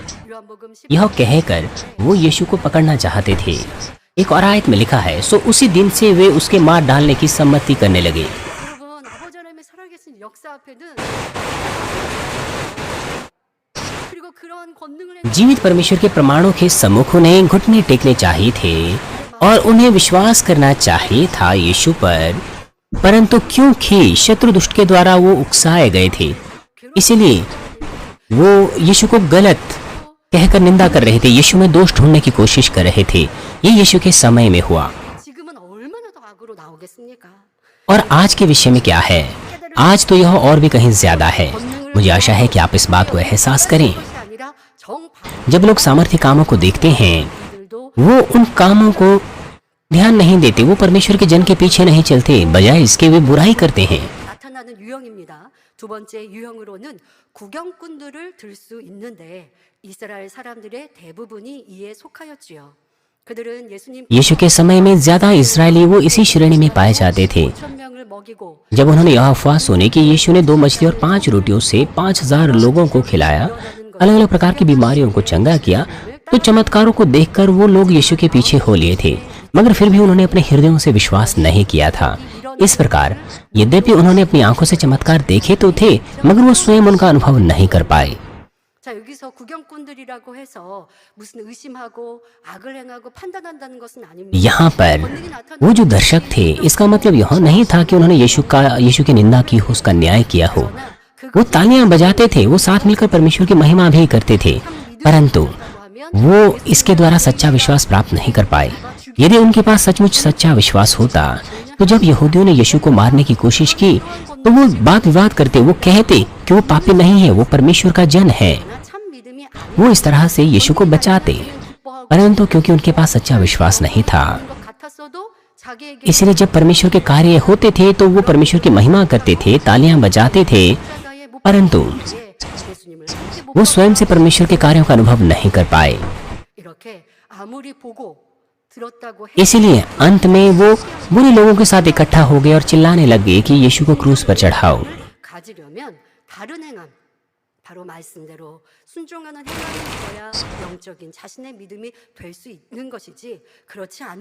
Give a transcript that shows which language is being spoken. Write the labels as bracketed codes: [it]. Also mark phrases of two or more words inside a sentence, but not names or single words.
[ko] 요한복음 10 [hi] यह कहकर वो यीशु को पकड़ना चाहते थे। एक और आयत में लिखा है, सो उसी दिन से वे उसके मार डालने की सम्मति करने लगे। [ko] 여러분 아버지 하나님의 살아계신 역사 앞에는 그리고 그러한 권능을 [hi] जीवित परमेश्वर के प्रमाणों के सम्मुख उन्हें घुटने टेकने चाहिए थे और उन्हें विश्वास करना चाहिए था यीशु पर। परंतु क्योंकि शत्रु दुष्ट के द्वारा वो उकसाए गए थे, इसीलिए वो यीशु को गलत कहकर निंदा कर रहे थे, यीशु में दोष ढूंढने की कोशिश कर रहे थे। ये यीशु के समय में हुआ। [ko] 지금은 얼마나 더 악으로 나오겠습니까? [hi] और आज के विषय में क्या है? आज तो यह और भी कहीं ज्यादा है। मुझे आशा है कि आप इस बात को एहसास करें। [ko] 것이 아니라 정반대들도 [hi] जब लोग सामर्थ्य कामों को देखते हैं, वो उन कामों को ध्यान नहीं देते, वो परमेश्वर के जन के पीछे नहीं चलते, बजाय इसके वे बुराई करते हैं। [ko] 나타나는 유형입니다. 두 번째 유형으로는 구경꾼들을 들 수 있는데 이스라엘 사람들의 대부분이 이에 속하였지요. 그들은 예수님 [hi] यीशु के समय में ज्यादा इजरायली वो इसी श्रेणी में पाए जाते थे। [ko] 5,000명을 먹이고 [hi] जब उन्होंने यह अफवाह सुनी कि यीशु ने 2 मछली और 5 रोटियों से 5,000 लोगों को खिलाया, अलग अलग प्रकार की बीमारियों को चंगा किया, तो चमत्कारों को देखकर वो लोग यीशु के पीछे हो लिए थे। मगर फिर भी उन्होंने अपने हृदयों से विश्वास नहीं किया था। इस प्रकार यद्यपि उन्होंने अपनी आंखों से चमत्कार देखे तो थे, मगर वो स्वयं उनका अनुभव नहीं कर पाए। [ko] 자 여기서 구경꾼들이라고 해서 무슨 의심하고 악을 행하고 판단한다는 것은 아닙니다. [hi] यहाँ पर वो जो दर्शक थे, इसका मतलब यह नहीं था कि उन्होंने यीशु की निंदा की हो, उसका न्याय किया हो। वो तालियां बजाते थे, वो साथ मिलकर परमेश्वर की महिमा भी करते थे, परंतु वो इसके द्वारा सच्चा विश्वास प्राप्त नहीं कर पाए। यदि उनके पास सचमुच सच्चा विश्वास होता तो जब यहूदियों ने यीशु को मारने की कोशिश की तो वो वाद विवाद करते, वो कहते कि वो पापी नहीं है, वो परमेश्वर का जन है। [ko] 참 믿음이 [hi] वो इस तरह से यीशु को बचाते, परंतु क्योंकि उनके पास सच्चा विश्वास नहीं था, [ko] 아닌 것 같았어도 자기에게 [hi] इसलिए जब परमेश्वर के कार्य होते थे तो वो परमेश्वर की महिमा करते थे, तालियां बजाते थे, [ko] 십자가에 못 [hi] परंतु [ko] 예수님을 함께 못 [hi] वो स्वयं से परमेश्वर के कार्यों का अनुभव नहीं कर पाए। [ko] 이렇게 아무리 보고 들었다고 해 [hi] इसीलिए अंत में वो बुरे लोगों के साथ इकट्ठा हो गए और चिल्लाने लग गए कि यीशु को क्रूस पर चढ़ाओ। [ko] 가지려면 다른 행함 바로 말씀대로 순종하는 행함이 있어야 영적인 자신의 믿음이 될 수 있는 것이지 그렇지 않은